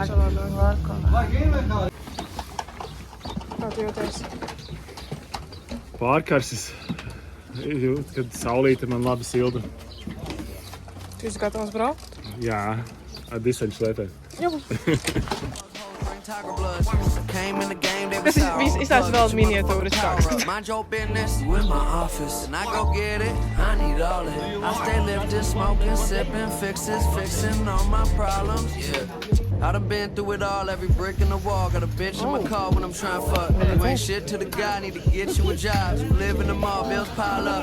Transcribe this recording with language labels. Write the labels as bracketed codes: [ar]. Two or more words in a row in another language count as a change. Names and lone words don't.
[lv] Kā tu jūties? Pārkarsis, kad saulīte man labi silda. Tu esi gatavs braukt? Jā, ar diseņu slēpē. Jā. [en] Tiger blood. Came in the game, they [lv] Tas izstāsta vēl miniatūras kāds. [en] Mind your business, you in my office, and I go get it. I need all it. I stay lifted, smoking, sipping, fixing all my problems. Yeah. I done been through it all, every brick in the wall. Got a bitch in my car when I'm trying to fuck. You ain't shit to the guy, need to get you a job. You live in the mall, bills pile up.